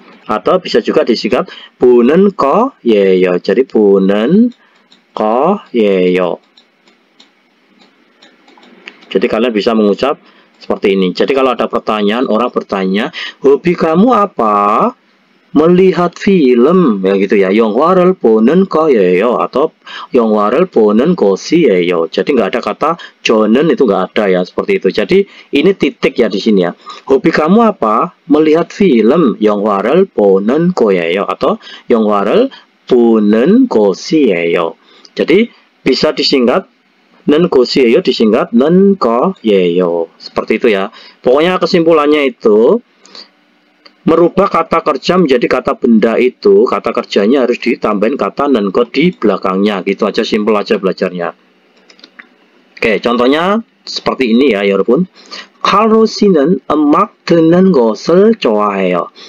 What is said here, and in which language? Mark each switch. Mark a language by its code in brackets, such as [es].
[id] Atau bisa juga disingkat bu는 거예요. Jadi bu는 거예요. Jadi kalian bisa mengucap seperti ini. Jadi kalau ada pertanyaan, orang bertanya, hobi kamu apa? Melihat film, ya gitu ya. [ko] 영화를 보는 거예요 atau 영화를 보는 것이에요. [id] Jadi nggak ada kata 저는, itu nggak ada ya, seperti itu. Jadi ini titik ya di sini ya. Hobi kamu apa? Melihat film. [ko] 영화를 보는 거예요 atau 영화를 보는 것이에요. [id] Jadi bisa disingkat 는 것이에요, disingkat 는 거예요. Seperti itu ya. Pokoknya kesimpulannya itu merubah kata kerja menjadi kata benda itu, kata kerjanya harus ditambahin kata non-God di belakangnya. Gitu aja, simpel aja belajarnya. Oke, contohnya seperti ini ya, 여러분. [ko] Karlo 씨는 음악 듣는 것을 좋아해요.